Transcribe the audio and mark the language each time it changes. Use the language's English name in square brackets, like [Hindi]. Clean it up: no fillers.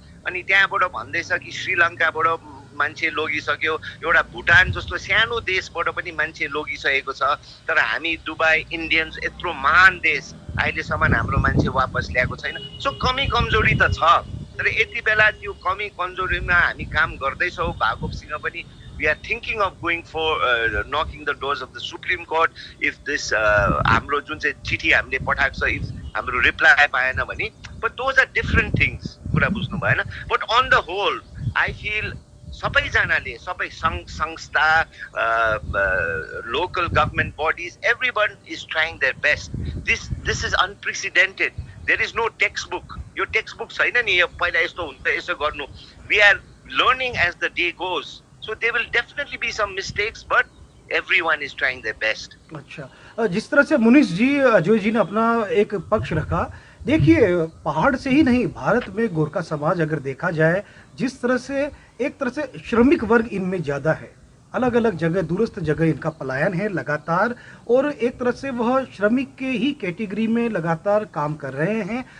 [Nepali] अनि त्यहाँबाट भन्दैछ कि श्रीलङ्काबाट मान्छे लगिसक्यो, एउटा भुटान जस्तो सानो देशबाट पनि मान्छे लगिसकेको छ। तर हामी दुबई, इन्डियन्स, यत्रो महान देश, अहिलेसम्म हाम्रो मान्छे वापस ल्याएको छैन। सो कमी कमजोरी त छ। तर यति बेला त्यो कमी कमजोरीमा हामी काम गर्दैछौँ। भागवतसँग पनि [English] we are thinking of going for knocking the doors of the Supreme Court if this [Nepali] हाम्रो जुन चाहिँ चिठी हामीले पठाएको छ, [English] if [Nepali] हाम्रो रिप्लाई पाएन भने। [English] but those are different things। [Nepali] कुरा बुझ्नु भएन? [English] but on the whole I feel [Nepali] सबैजनाले, सबै संस्था, [English] local government bodies, everyone is trying their best. This is unprecedented. There is no textbook. [Nepali] यो टेक्स्टबुक छैन नि, यो पहिला यस्तो हुन्छ, यसो गर्नु। [English] We are learning as the day goes. So there will definitely be some mistakes, but everyone is trying their best. [Hindi] अच्छा, जिस तरह से मुनीश जी, अजय जी ने अपना एक पक्ष रखा, देखिए पहाड़ से ही नहीं, भारत में गोरखा समाज अगर देखा जाए, जिस तरह से एक तरह से श्रमिक वर्ग इनमें ज़्यादा है, अलग अलग जगह, दूरस्थ जगह इनका पलायन है लगातार, और एक तरह से वह श्रमिक के ही कैटेगरी में लगातार काम कर रहे हैं।